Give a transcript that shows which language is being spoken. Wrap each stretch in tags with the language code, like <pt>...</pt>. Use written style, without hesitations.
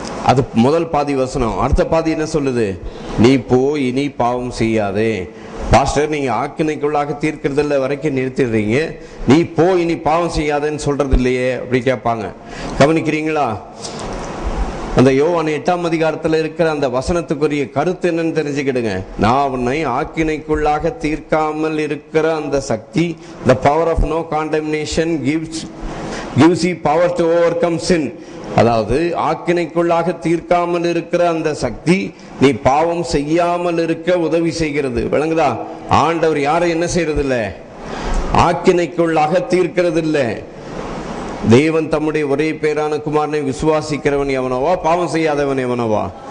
<ta>அது முதல் பாதி வசனம். அடுத்த பாதி என்ன சொல்லுது? நீ போய் இனி பாவம் செய்யாதே. பாஸ்டர், நீங்க ஆக்கினைக்குள்ளாக தீர்க்கிறதில்ல வரைக்கும் நிறுத்திடுறீங்க, நீ போய் இனி பாவம் செய்யாதேன்னு சொல்றது இல்லையே அப்படி கேட்பாங்க. கவனிக்கிறீங்களா? அந்த யோவான் 8ஆம் அதிகாரத்துல இருக்கிற அந்த வசனத்துக்குரிய கருத்து என்னன்னு தெரிஞ்சுக்கிடுங்க. நான் உன்னை ஆக்கினைக்குள்ளாக தீர்க்காமல் இருக்கிற அந்த சக்தி,</ta> <en>the power of no condemnation gives you power to overcome sin.</en> <ta>அதாவது ஆக்கினைக்குள்ளாக தீர்க்காமல் இருக்கிற அந்த சக்தி நீ பாவம் செய்யாமல் இருக்க உதவி செய்கிறது. விளங்குதா? ஆண்டவர் யாரை என்ன செய்யறது இல்லை? ஆக்கினைக்குள்ளாக தீர்க்கிறது இல்லை. தேவன் தம்முடைய ஒரே பேரான குமாரனை விசுவாசிக்கிறவன் எவனோவா, பாவம் செய்யாதவன் எவனோவா?</ta>